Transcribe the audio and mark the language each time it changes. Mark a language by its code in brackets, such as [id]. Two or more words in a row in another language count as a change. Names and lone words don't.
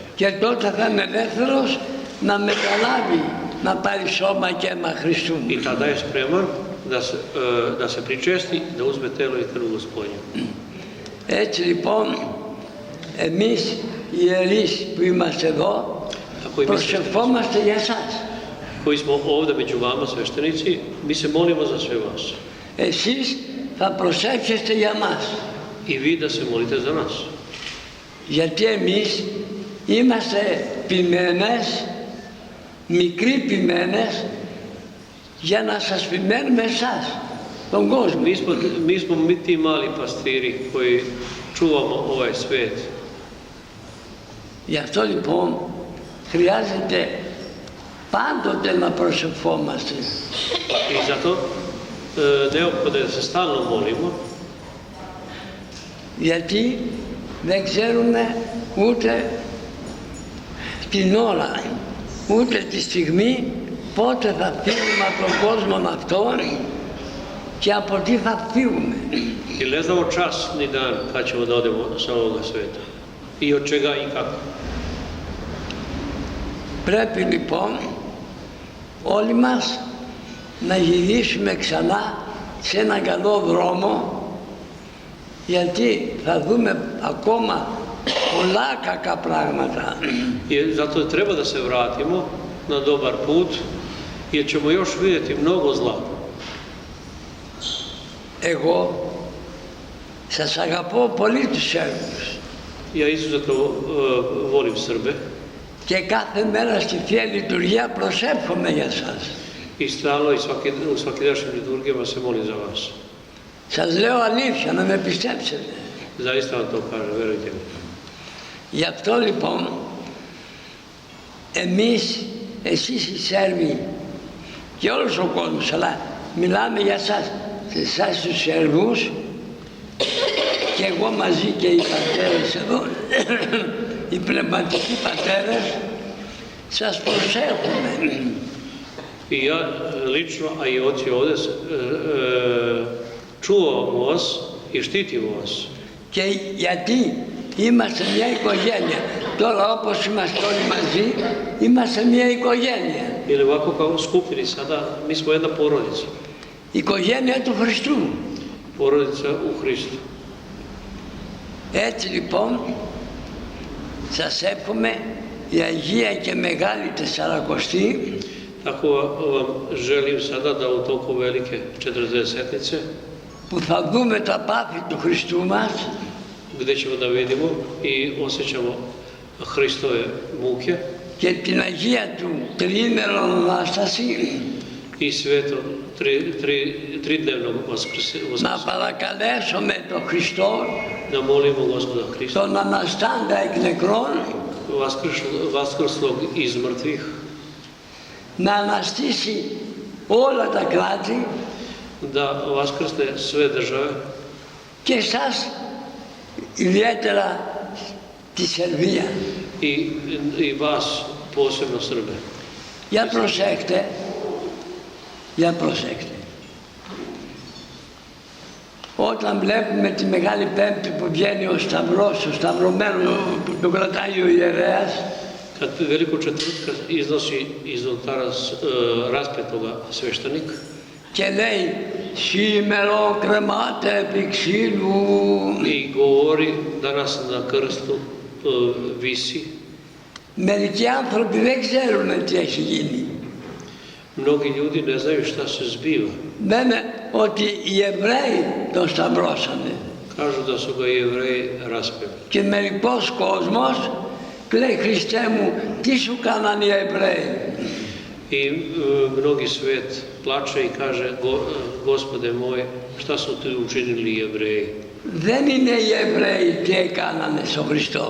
[el] Και τότε θα είναι ελεύθερος να μεταλάβει, να πάρει σώμα και αίμα Χριστού. [sr] I tada je spreman da se pričesti, da uzme telo i krv Gospodnju. [el] Έτσι λοιπόν, εμείς οι ιερείς που είμαστε εδώ, προσευχόμαστε για εσάς. [sr] Koji smo ovdje među vama, sveštenici, mi se molimo za sve vas. [el] Εσείς θα προσεύχεστε για μας. [sr] I vi da se molite za nas. [el] Γιατί εμείς είμαστε ποιμένες, μικροί ποιμένες, για να σας ποιμένουμε εσάς, τον κόσμο. [sr] Mi smo mi ti mali pastiri koji čuvamo ovaj svet. [el] Γι' αυτό λοιπόν χρειάζεται πάντοτε να προσευχόμαστε. [sr] I zato neophodno je da se stalno molimo. [el] Γιατί δεν ξέρουμε ούτε την ώρα, ούτε τη στιγμή πότε θα φύγουμε από τον κόσμο αυτόν και από τι θα φύγουμε. [sr] Jer ne znamo čas ni dan kad ćemo da odemo sa ovoga sveta. I od čega i kako. [el] Πρέπει λοιπόν όλοι μας να γυρίσουμε ξανά σε έναν καλό δρόμο, γιατί θα δούμε ακόμα πολλά κακά πράγματα. [sr] I zato treba da se vratimo na dobar put, jer ćemo još vidjeti mnogo zla. [el] Εγώ σας αγαπώ πολύ τους Σέρβους. [sr] Ja izuzetno volim Srbe [el] Και κάθε μέρα στη Θεία Λειτουργία προσεύχομαι για σας. [sr] i stalno i u svakidašnjim liturgijama se molim za vas. [el] Σας λέω αλήθεια, να με πιστέψετε. [sr] Zaista vam to kažem, verujte mi. [el] Γι' αυτό λοιπόν εμείς, εσείς οι Σέρβοι και όλος ο κόσμος, αλλά μιλάμε για σας, σε εσάς τους Σέρβους και εγώ μαζί και οι πατέρες εδώ, οι πνευματικοί πατέρες, σας προσέχουμε. [sr] I ja lično, a i oci ovdje, čuvamo vas i štitimo vas. [el] Και γιατί Είμαστε μια οικογένεια. Τώρα όπως είμαστε όλοι μαζί, είμαστε μια οικογένεια. [sr] Ili ovako kao skupini sada, mi smo jedna porodica. [el] Η οικογένεια του Χριστού. [sr] Porodica u Hristu. [el] Έτσι λοιπόν, σας εύχομαι η Αγία και Μεγάλη Τεσσαρακοστή [sr] Tako vam želim sada da u toku velike 40-setnice, [el] που θα δούμε τα πάθη του Χριστού μας [sr] gdje ćemo da vidimo i osjećamo Hristove muke [el] και την Αγία του τριήμερον Ανάσταση, [sr] i sveto tridnevnog vaskrsenja. [el] να παρακαλέσουμε τον Χριστό, [sr] Da molimo Gospoda Hrista, [el] τον Αναστάντα εκ νεκρών, [sr] vaskrslog iz mrtvih, [el] να αναστήσει όλα τα κράτη [sr] da vaskrsne sve države [el] και εσάς ιδιαίτερα τη Σερβία. [sr] i vas posebno Srbe. [el] Για προσέξτε. Όταν βλέπουμε τη Μεγάλη Πέμπτη που βγαίνει ο Σταυρός, ο σταυρωμένο που τον κρατάει ο ιερέας, [sr] Kad veliko četvrtka iznosi iz oltara raspetoga sveštenik [el] και λέει «Σήμερο κρεμάτε επί ξύλου». [sr] i govori danas na krstu visi, [el] Μερικοί άνθρωποι δεν ξέρουν τι έχει γίνει. [sr] mnogi ljudi ne znaju šta se zbiva. [el] Λένε ότι οι Εβραίοι τον σταυρώσανε. [sr] Kažu da su ga Jevreji raspeli. [el] Και μερικός κόσμος λέει «Χριστέ μου, τι σου κάνανε οι Εβραίοι». [sr] I mnogi svet plače i kaže Gospode moj, šta su ti učinili Jevreji? [el] Δεν είναι οι Εβραίοι τι έκανανε στον Χριστό.